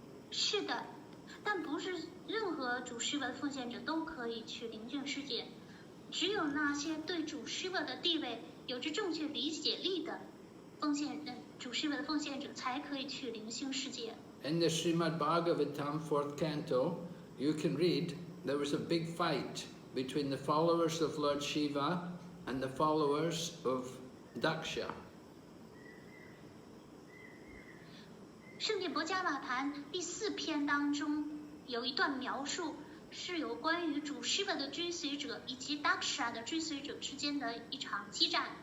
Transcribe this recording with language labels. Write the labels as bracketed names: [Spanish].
[Chinese] 是的，但不是任何主 Shiva 的奉献者都可以去灵性世界，只有那些对主 Shiva 的地位有着正确理解力的主 Shiva 的奉献者才可以去灵性世界。 [English] In the Srimad Bhagavatam, 4th canto, you can read there was a big fight between the followers of Lord Shiva and the followers of Daksha. [Chinese] 圣殿博伽瓦坛第4篇当中有一段描述，是有关于主 Shiva 的追随者以及 Daksha 的追随者之间的一场激战。